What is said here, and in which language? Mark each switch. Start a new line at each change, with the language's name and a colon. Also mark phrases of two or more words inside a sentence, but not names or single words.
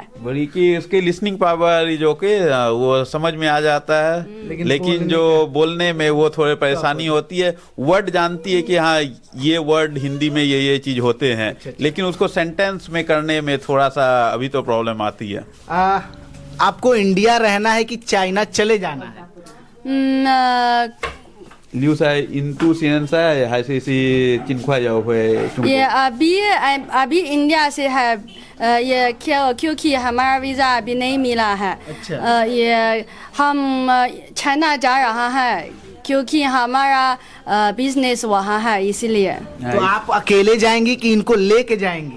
Hindi: बड़ी कि उसके
English: listening power
Hindi: जो के वो समझ में आ जाता है, लेकिन जो बोलने में वो थोड़े परेशानी होती है। वर्ड जानती है कि हाँ, ये वर्ड हिंदी में ये चीज होते हैं, लेकिन उसको सेंटेंस में करने में थोड़ा सा अभी तो प्रॉब्लम आती है। आपको इंडिया रहना है कि चाइना चले जाना है?
Chinese: 刘在印度现在还是尽快要回中国。
Hindi: ये अभी इंडिया से है, ये क्योंकि हमारा वीज़ा अभी नहीं मिला है। अच्छा। ये हम चाइना जा रहा है क्योंकि हमारा बिजनेस वहाँ है, इसीलिए। तो आप अकेले जाएंगी कि इनको लेके जाएंगी?